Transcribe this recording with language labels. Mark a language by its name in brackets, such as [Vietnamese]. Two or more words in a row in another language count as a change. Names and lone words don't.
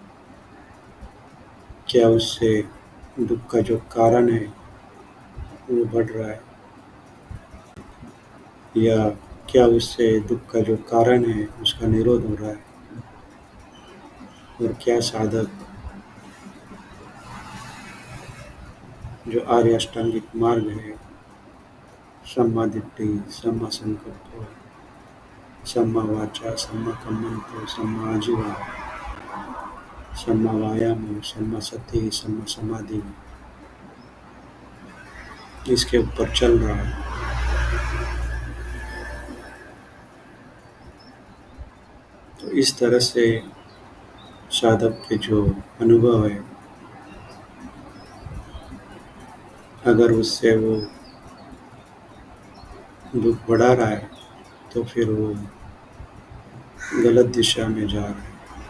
[Hindi] क्या उससे दुःख का जो कारण है वो बढ़ रहा है, या क्या उससे दुःख का जो कारण है उसका निरोध हो रहा है? और क्या साधक जो आर्य अष्टांगिक मार्ग है, [Pali] सम्मा दिट्ठि, सम्मा संकल्प, सम्मा वाचा, सम्मा कम्मंतो, सम्मा आजीवा, सम्मा वायाम, सम्मा सति, सम्मा समाधि, [Hindi] इसके ऊपर चल रहा है। तो इस तरह से साधक के जो अनुभव है, अगर उससे वो दुःख बढ़ा रहा है तो फिर वो गलत दिशा में जा रहा है।